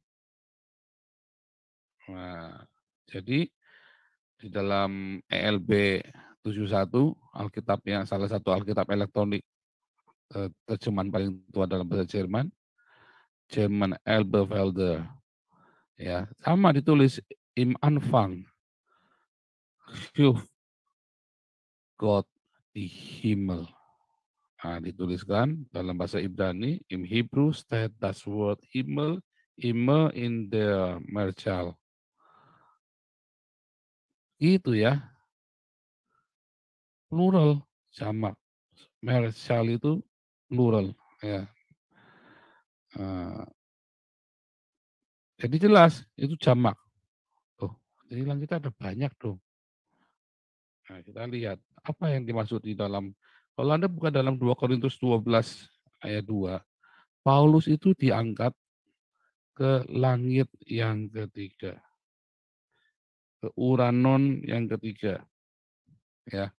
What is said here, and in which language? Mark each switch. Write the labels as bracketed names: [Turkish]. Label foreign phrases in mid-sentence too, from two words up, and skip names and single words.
[Indonesian] Nah, jadi di dalam ELB 71, Alkitab yang salah satu Alkitab elektronik terjemahan paling tua dalam bahasa Jerman, German Elberfelder, ya sama ditulis [German] im Anfang, Gott [Indonesian] di Himmel. Nah, dituliskan dalam bahasa Ibrani, [German] im Hebrew steht das Wort Himmel immer in der Mehrzahl. [Indonesian] Gitu ya, plural sama. Mehrzahl itu plural ya. Jadi jelas itu jamak. Oh, jadi langit ada banyak dong. Nah, kita lihat apa yang dimaksud di dalam, kalau Anda buka dalam 2 Korintus 12 ayat 2, Paulus itu diangkat ke langit yang ketiga, ke Uranon yang ketiga, ya.